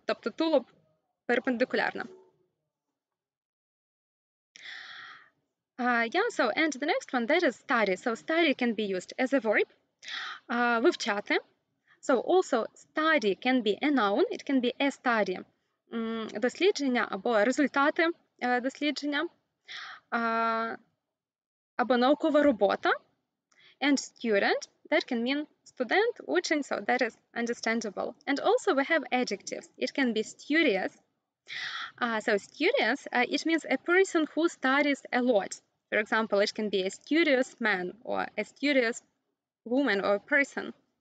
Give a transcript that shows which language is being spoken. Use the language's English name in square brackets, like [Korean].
[Ukrainian] Тобто тулуб перпендикулярно. [English] So and the next one, that is study. So study can be used as a verb. [Ukrainian] Вивчати. [English] So also study can be a noun. It can be a study. [Ukrainian] Дослідження або результати дослідження. Або наукова робота. [English] And student, that can mean student, учень, so that is understandable. And also we have adjectives. It can be studious. So studious, it means a person who studies a lot. For example, it can be a studious man or a studious woman or person.